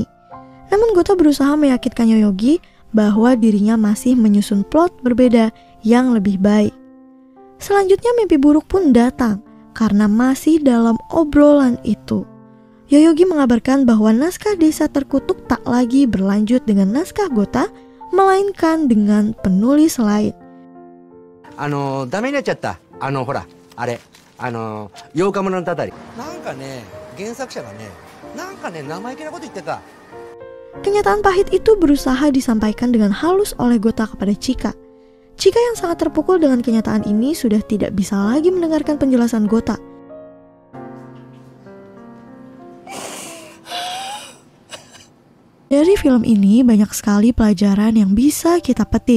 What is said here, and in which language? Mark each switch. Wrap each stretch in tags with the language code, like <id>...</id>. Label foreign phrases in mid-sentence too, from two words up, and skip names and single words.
<id>Namun Gota berusaha meyakinkan Yoyogi bahwa dirinya masih menyusun plot berbeda yang lebih baik. Selanjutnya mimpi buruk pun datang karena masih dalam obrolan itu. Yoyogi mengabarkan bahwa naskah Desa Terkutuk tak lagi berlanjut dengan naskah Gota, melainkan dengan penulis lain.</id> <ja>ダメになっちゃった。ほら、あれ、8日村のたたり。なんかね、原作者がね、なんかね、生意気なこと言ってた。</ja> <id>Kenyataan pahit itu berusaha disampaikan dengan halus oleh Gota kepada Chika. Chika yang sangat terpukul dengan kenyataan ini sudah tidak bisa lagi mendengarkan penjelasan Gota. Dari film ini banyak sekali pelajaran yang bisa kita petik.</id>